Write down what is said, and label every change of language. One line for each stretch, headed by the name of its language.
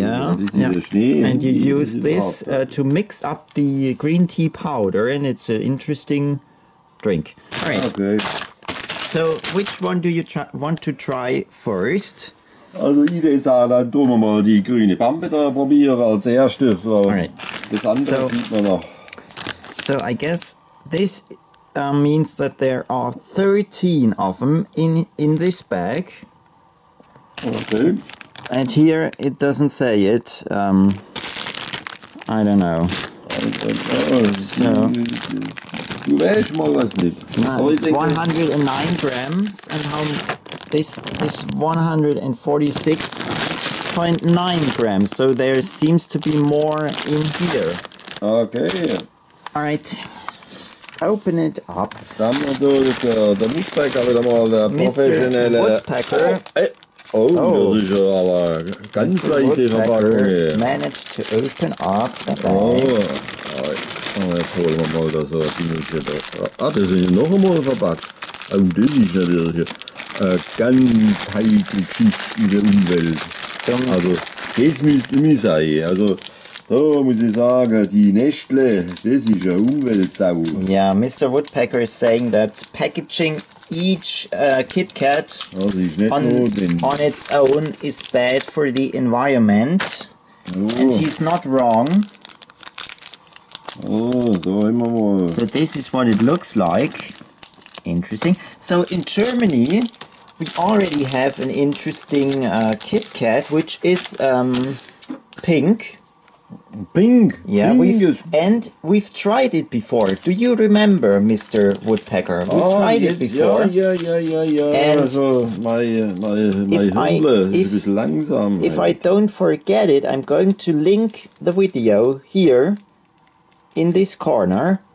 English: Yeah, and you use this to mix up the green tea powder, and it's an interesting drink. All right. Okay. So, which one do you want to try first?
German: Also ich würde sagen, dann tun wir mal die grüne Bambe da probieren als erstes.
English: Right.
German: Das andere sieht man noch.
English: So I guess this means that there are 13 of them in this bag. Okay. And here it doesn't say it. I don't know. So,
German: du weißt mal was nicht.
English: No, it's 109 grams, and this is 146.9 grams. So there seems to be more in here. Okay. All right. Open it up.
German: Dann natürlich der Woodpecker wieder mal der professionelle.
English: Woodpecker.
German: Oh, das ist ja aber ganz leichte Verpackung hier.
English: Managed to open up the bag.
German: Jetzt holen wir mal da so ein Ding hier. Ah, das ist noch einmal verpackt. Das ist natürlich ganz heikle Geschichte in der Umwelt. Also, das müsste nicht sein. Also, da muss ich sagen, die Nestle, das ist eine Umweltsau.
English: Yeah, Mr. Woodpecker is saying that packaging each KitKat
German: Das ist nicht
English: on
German: notwendig.
English: its own is bad for the environment. And he's not wrong.
German: Oh, da haben wir mal.
English: So this is what it looks like. Interesting. So in Germany, we already have an interesting KitKat, which is pink. Pink. Yeah, Pink we've tried it before. Do you remember, Mr. Woodpecker? We tried it before.
German: Ja.
English: And
German: also, mein Hirnle ist ein bisschen langsam.
English: If I don't forget it, I'm going to link the video here in this corner.